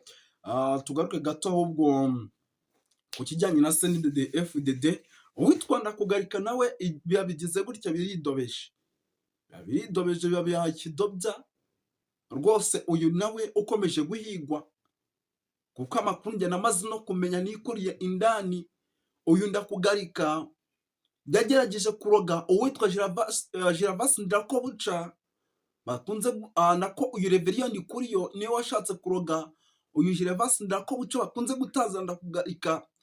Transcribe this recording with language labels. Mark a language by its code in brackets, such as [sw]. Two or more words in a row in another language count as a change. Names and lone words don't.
[rw] Tugaruke gato ahubwo ku kijyanye na CNDD FDD. Uwitwa Ndakugarika nawe bigize gutya biridobeje biba kidobya rwose. Uyu nawe ukomeje guhigwa, kuko amakuru njye namaze no kumenya nikuriye indani. Uyu Ndakugarika yagerageje kuroga uwitwa Gervas Ndirakobuca, bakunze nako uyu Reverien Kuriyo niwe washatse kuroga uyu Gervas Ndirakobuca bakunze gutaza Ndakugarika.